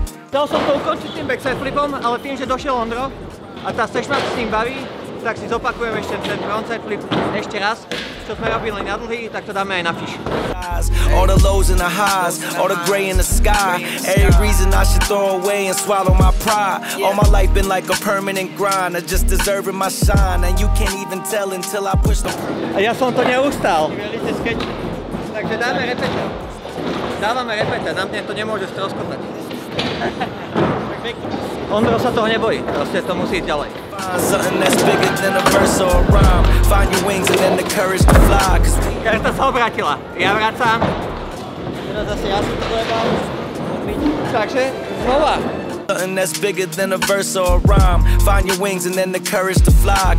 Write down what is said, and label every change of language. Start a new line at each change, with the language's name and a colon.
Slovak: Chcel som to ukončiť tým backside flipom, ale tým, že došiel Ondro a tá sešma s tým baví, tak si zopakujem ešte ten frontside flip ešte raz, čo sme robili na dlhý, tak to dáme aj na fish.
English: All the lows and the highs, all the gray in the sky. Every reason I should throw away and swallow my pride. All my life been like a permanent grind, I just deserving my shine, and you can't even tell until I push the.
Slovak: A ja som to neustal. Takže dáme repete. Dávame repete, na mne to nemôže stroskotať. Ondro sa toho nebojí, proste to musí ísť ďalej.
English: Something that's bigger than a verse or a rhyme. Find your wings and then the courage to fly.
Slovak: Karta sa obrátila, ja vracám. Teraz zase ja som to dojebal. Takže znova.
English: Something that's bigger than a verse or a rhyme. Find your wings and then the courage to fly.